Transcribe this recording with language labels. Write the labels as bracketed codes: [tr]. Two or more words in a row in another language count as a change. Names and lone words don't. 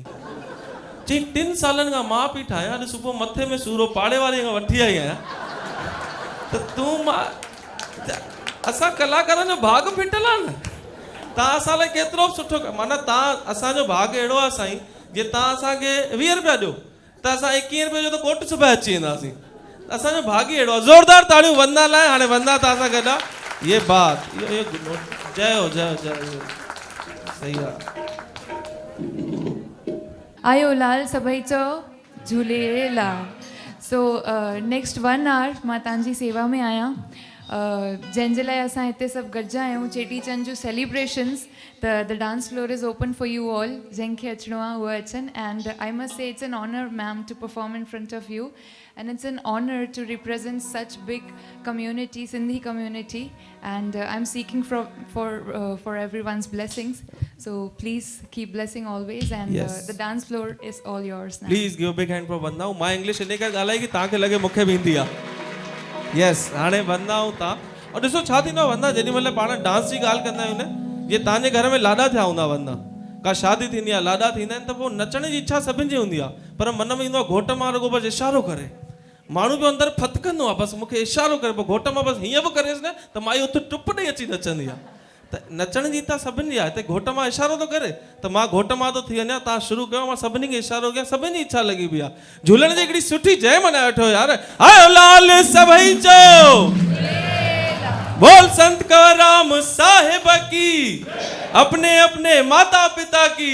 [sd] चई 3 सालनि खां मां पई ठाहियां, अॼु सुबुह मथे में सूरो पाड़े वारे खां वठी आई आहियां, त तूं मां असां कलाकारनि जो भाग फिटल आहे न। तव्हां असां लाइ केतिरो बि सुठो, माना तव्हां असांजो भाग अहिड़ो आहे साईं, जीअं तव्हां असांखे 20 रुपया ॾियो त असां 21 रुपये जो त कोट सुभाए अची वेंदासीं। असांजो भाग ई अहिड़ो आहे। ज़ोरदार ताड़ियूं वंदा लाइ। हाणे वंदा तव्हां सां गॾु आहे। [hi] ये बात [sd] इहो जय हो जय जय सही आहे। आयो लाल सभई चओ झूलेलाल। [en] so next 1 hour [sd] मां तव्हांजी सेवा में आहियां, जंहिंजे लाइ असां हिते सभु गॾिजा आहियूं। चेटीचंड जूं सेलिब्रेशन्स, त [en] the dance floor is open for you all. [sd] जंहिंखे अचिणो आहे उहे अचनि। [en] and I must say it's an honor ma'am to perform in front of you. and it's an honor to represent such big community, Sindhi community, and I'm seeking for everyone's blessings. So please keep blessing always, and Yes. the dance floor is all yours now. please give big hand for Vandana. [sd] मां इंग्लिश इन करे ॻाल्हाई कि तव्हांखे लॻे मूंखे बि ईंदी आहे। यस, हाणे वंदना ऐं तव्हां, और ॾिसो छा थींदो आहे वंदना, जेॾी महिल पाण डांस जी ॻाल्हि कंदा आहियूं न, जीअं तव्हांजे घर में लाॾा थिया हूंदा वंदना, का शादी थींदी आहे, लाॾा थींदा आहिनि, त पोइ नचण जी इच्छा सभिनि जी हूंदी आहे, पर मन में ईंदो आहे घोट मां रुगो बसि इशारो करे, माण्हू बि अंदरि फतकंदो आहे, बसि मूंखे इशारो करे, पोइ घोट मां बसि हीअं बि करेसि न त माई उते टुप ॾेई अची नचंदी आहे। त नचण जी त सभिनि जी आहे, हिते घोट मां इशारो थो करे त मां घोट मां थो थी वञा, तव्हां शुरू कयो, मां सभिनी खे इशारो कयां, सभिनि जी इच्छा लॻी पई आहे। झूलण जी हिकिड़ी सुठी जय मनाए वठो यार। आयो लाल सभई चओ [hi] बोल संत कंवरराम साहिब की, अपने अपने माता पिता की।